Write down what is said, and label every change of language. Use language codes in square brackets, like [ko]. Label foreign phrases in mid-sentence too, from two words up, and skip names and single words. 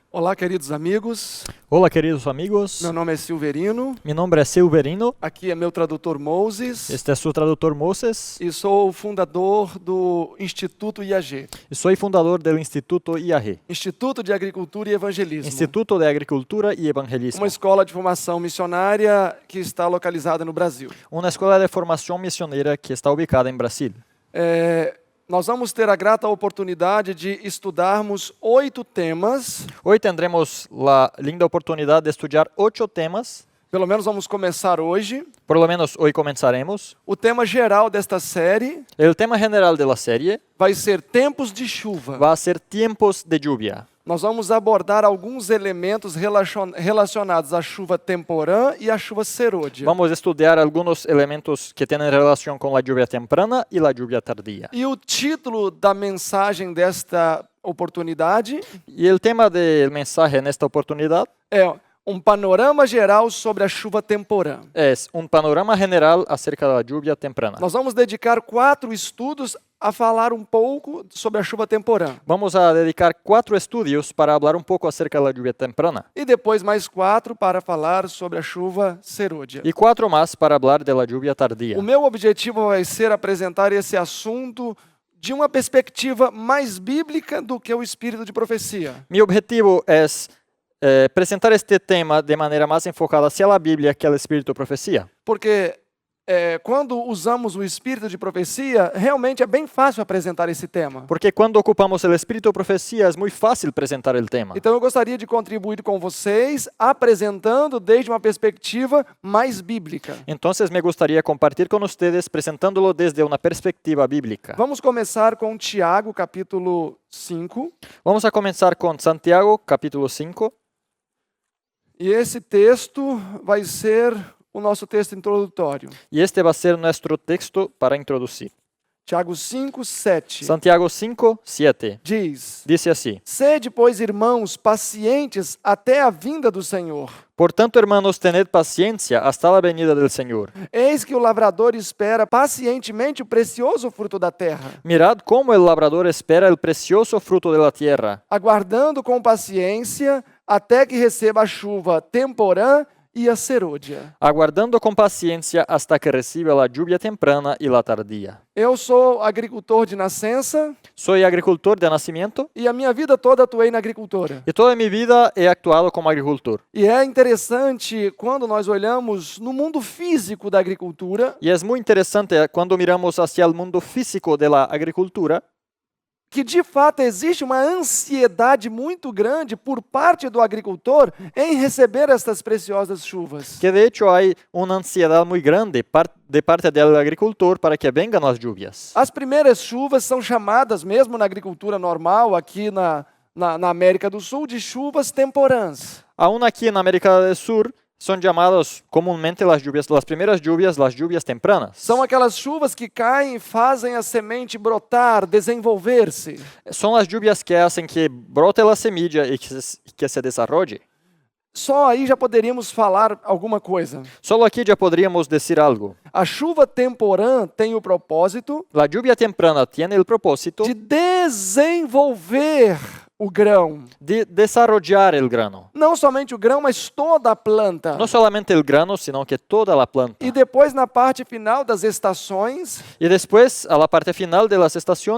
[pt] Olá, queridos amigos. Olá, queridos amigos. Meu nome é Silverino. [es] Mi nombre es Silverino. [pt] Aqui é meu tradutor Moses. [es] Este es su traductor Moses. [pt] E sou o fundador do Instituto IAG. [es] Y soy fundador del Instituto IAG, [pt] Instituto de Agricultura e Evangelismo. [es] Instituto de Agricultura y Evangelismo. [pt] Uma escola de formação missionária que está localizada no Brasil. [es] Una escuela de formación misionera que está ubicada en Brasil. [pt] Nós vamos ter a grata oportunidade de estudarmos 8 temas. [es] Hoy tendremos la linda oportunidad de estudiar 8 temas. [pt] Pelo menos vamos começar hoje. [es] Por lo menos hoy comenzaremos. [pt] O tema geral desta série [es] El tema general de la serie [pt] vai ser tempos de chuva. [es] va a ser tiempos de lluvia. [pt] Nós vamos abordar alguns elementos relacionados à chuva temporã e à chuva serôdia. [es] Vamos a estudiar algunos elementos que tienen relación con la lluvia temprana y la lluvia tardía. [pt] E o título da mensagem desta oportunidade [es] Y el tema del mensaje en esta oportunidad [pt] é um panorama geral sobre a chuva temporã. [es] es un panorama general acerca de la lluvia temprana. [pt] Nós vamos dedicar 4 estudos a falar um pouco sobre a chuva temporã. [es] Vamos a dedicar 4 estudios para hablar un poco acerca de la lluvia temprana [pt] E depois mais 4 para falar sobre a chuva serôdia. [es] y 4 más para hablar de la lluvia tardía. [pt] O meu objetivo vai ser apresentar esse assunto de uma perspectiva mais bíblica do que o espírito de profecia. [es] Mi objetivo es presentar este tema de manera más enfocada hacia la Biblia que al espíritu de profecía. [pt] Porque quando usamos o espírito de profecia, realmente é bem fácil apresentar esse tema. [es] Porque cuando ocupamos el espíritu de profecía es muy fácil presentar el tema. [pt] Então eu gostaria de contribuir com vocês apresentando desde uma perspectiva mais bíblica. [es] Entonces me gustaría compartir con ustedes presentándolo desde una perspectiva bíblica. [pt] Vamos começar com Tiago, capítulo 5. [es] Vamos a comenzar con Santiago, capítulo 5. [pt] E esse texto vai ser o nosso texto introdutório. [es] Y este va a ser nuestro texto para introducir. [pt] Tiago 5, 7. [es] Santiago 5, 7. [pt] Diz: [es] Dice así: [pt] Sede, pois, irmãos, pacientes até a vinda do Senhor. [es] Por tanto, hermanos, tened paciencia hasta la venida del Señor. [pt] Eis que o lavrador espera pacientemente o precioso fruto da terra, [es] Mirad cómo el labrador espera el precioso fruto de la tierra, [pt] aguardando com paciência até que receba a chuva temporã e a serôdia. [es] aguardando con paciencia hasta que reciba la lluvia temprana y la tardía. [pt] Eu sou agricultor de nascença [es] Soy agricultor de nacimiento [pt] e a minha vida toda atuei na agricultura. [es] y toda mi vida he actuado como agricultor. [pt] E é interessante quando nós olhamos no mundo físico da agricultura, [es] Y es muy interesante cuando miramos hacia el mundo físico de la agricultura, [pt] que de fato existe uma ansiedade muito grande por parte do agricultor em receber estas preciosas chuvas. [es] que de hecho hay una ansiedad muy grande de parte del agricultor para que vengan las lluvias. [pt] As primeiras chuvas são chamadas, mesmo na agricultura normal, aqui na América do Sul, de chuvas temporãs. [es] Aún aquí en América del Sur son llamados comúnmente las primeras lluvias, las lluvias tempranas. [pt] São aquelas chuvas que caem e fazem a semente brotar, desenvolver-se. [es] Son las lluvias que hacen que brote la semilla y que se desarrolle. [pt] Só aí já poderíamos falar alguma coisa. [es] Solo aquí ya podríamos decir algo. [pt] A chuva temporã tem o propósito [es] La lluvia temprana tiene el propósito [pt] de desenvolver o grão. [es] de desarrollar el grano. [pt] Não somente o grão, mas toda a planta. [es] No solamente el grano, sino que toda la planta. [pt] E depois, na parte final das estações, [es] Y después, a la parte final de las estaciones,